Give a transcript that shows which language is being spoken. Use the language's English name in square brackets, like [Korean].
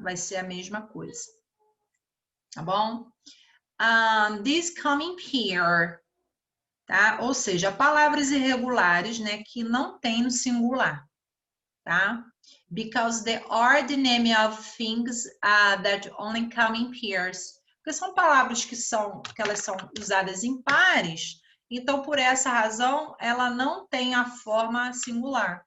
[Portuguese] Vai ser a mesma coisa, tá bom? [English] This coming here, [Portuguese] tá? Ou seja, palavras irregulares, né? Que não tem no singular, tá? [English] Because they are the name of things that only come in pairs. [Portuguese] Porque são palavras que elas são usadas em pares, então por essa razão ela não tem a forma singular.